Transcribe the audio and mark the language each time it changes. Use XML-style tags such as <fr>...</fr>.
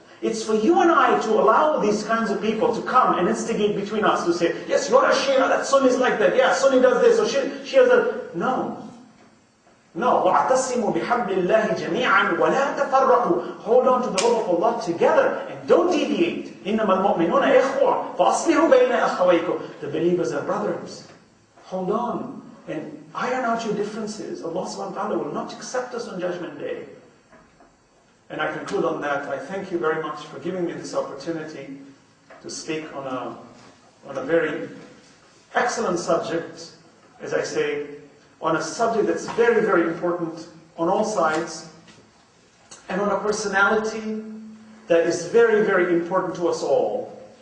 <en>It's for you and I to allow these kinds of people to come and instigate between us to say, yes, you're a Shia, that Sunni is like that. Yeah, Sunni does this, or Shia does that. No. No.</en> <ar>وَاعْتَصِمُوا بِحَبْلِ اللَّهِ جَمِيعًا وَلَا تَفَرَّقُوا.</ar> <en>Hold on to the rope of Allah together and don't deviate.</en> <ar>إِنَّمَا الْمُؤْمِنُونَ إِخْوَةٌ فَأَصْلِحُوا بَيْنَ أَخَوَيْكُمْ.</ar> <en>The believers are brothers. Hold on and iron out your differences. Allah</en> <ar>subhanahu wa ta'ala</ar> <en>will not accept us on Judgment Day. And I conclude on that. I thank you very much for giving me this opportunity to speak on a very excellent subject, as I say, on a subject that's very, very important on all sides, and on a personality that is very, very important to us all.</en>